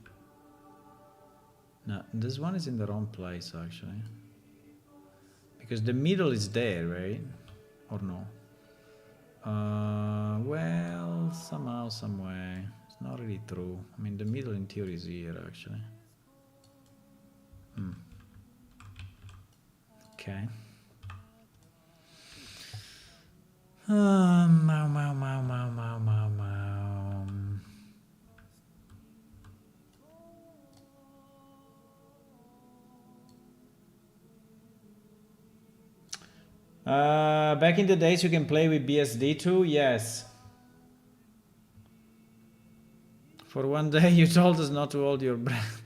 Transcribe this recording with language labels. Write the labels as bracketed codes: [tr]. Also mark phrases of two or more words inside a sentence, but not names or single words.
[en] No, this one is in the wrong place actually. Because the middle is there, right? Or no? Well, somehow, some way. It's not really true. I mean, the middle in theory is here actually. Okay. Mau, mau, mau, mau, mau, mau, mau. Back in the days you can play with BSD2? Yes. For one day you told us not to hold your breath.